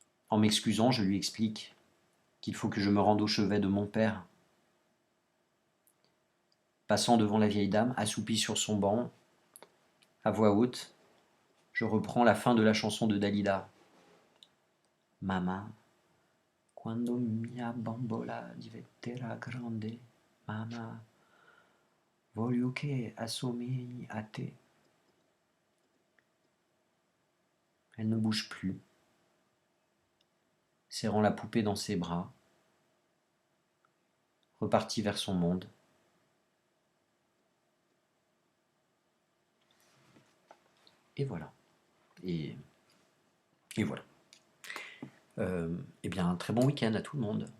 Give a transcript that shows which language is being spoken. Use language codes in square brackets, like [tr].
[fr] En m'excusant, je lui explique qu'il faut que je me rende au chevet de mon père. Passant devant la vieille dame, assoupie sur son banc, à voix haute, je reprends la fin de la chanson de Dalida. [it] Mama, quando mia bambola diventerà grande, Mama, voglio che assomigli a te. [fr] Elle ne bouge plus, serrant la poupée dans ses bras, repartie vers son monde. Et voilà. Et voilà. Eh bien, un très bon week-end à tout le monde.